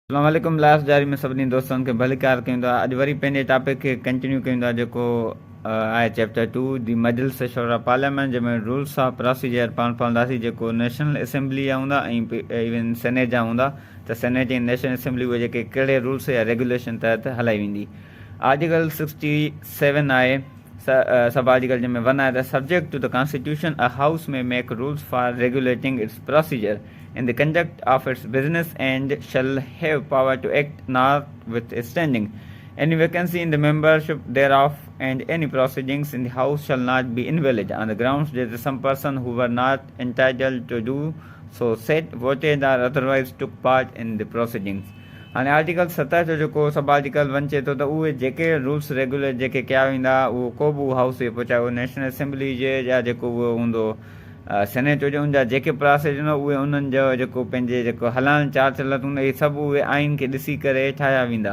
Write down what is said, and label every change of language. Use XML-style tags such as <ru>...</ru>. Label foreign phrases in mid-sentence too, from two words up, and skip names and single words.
<ar>السلام عليكم.</ar> <sd>लास्ट जारी में सभिनी दोस्तनि खे भलीकार कयूं था। अॼु वरी पंहिंजे टॉपिक खे कंटिन्यू कयूं था, जेको आहे चैप्टर 2 दी मजलिस-ए-शोरा पार्लियामेंट, जंहिंमें</sd> <en>rules of procedure</en> <sd>पाण पढ़ंदासीं, जेको</sd> <en>national assembly</en> <sd>जा हूंदा ऐं इवन सेनेट जा हूंदा। त सेनेट ऐं</sd> <en>national assembly</en> <sd>उहे जेके कहिड़े रूल्स या रेगुलेशन तहत हलाई वेंदी। आर्टिकल 67 आहे सब आर्टिकल, जंहिंमें 1 आहे त</sd> <en>subject to the constitution a house may make rules for regulating its procedure in the conduct of its business and shall have power to act notwithstanding any vacancy in the membership thereof, and any proceedings in the house shall not be invalid on the grounds that some person who were not entitled to do so said, voted or otherwise took part in the proceedings.</en> <sd>हाणे आर्टिकल 17 जो जेको सब आर्टिकल 1 चए थो त उहे जेके</sd> <en>rules regulate</en> <sd>जेके कया वेंदा, उहो को बि हाउस जे पोइ चाहे उहो</sd> <en>national assembly</en> <sd>जे या जेको उहो हूंदो सेनेट हुजे, उनजा जेके प्रोसेस हूंदा उहे उन्हनि जो जेको पंहिंजे जेको हलाइण चाल चलत हूंदा, इहे सभु उहे आइन खे ॾिसी करे ठाहिया वेंदा।</sd>